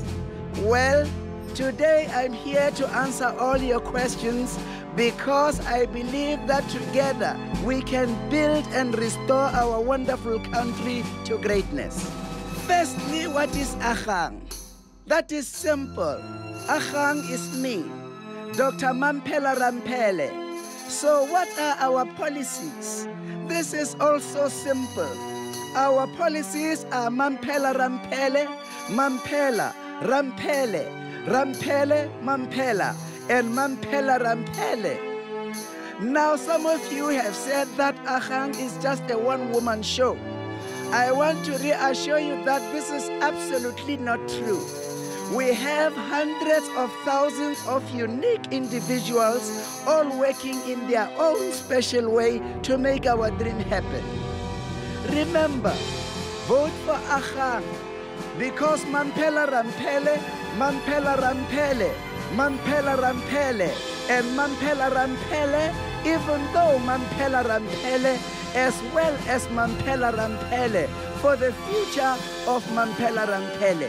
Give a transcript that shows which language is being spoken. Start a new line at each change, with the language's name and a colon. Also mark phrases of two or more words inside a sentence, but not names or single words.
English: Well, today I'm here to answer all your questions because I believe that together we can build and restore our wonderful country to greatness. Firstly, what is Agang? That is simple. Agang is me, Dr. Mampela Rampele. So what are our policies? This is also simple. Our policies are Mampela Rampele, Mampela, Rampele, Rampele, Mampela, and Mampela Rampele. Now, some of you have said that Agang is just a one-woman show. I want to reassure you that this is absolutely not true. We have hundreds of thousands of unique individuals all working in their own special way to make our dream happen. Remember, vote for Agang because Mampela Rampele, Mampela Rampele, Mampela Rampele, and Mampela Rampele, even though Mampela Rampele, as well as Mampela Rampele, for the future of Mampela Rampele.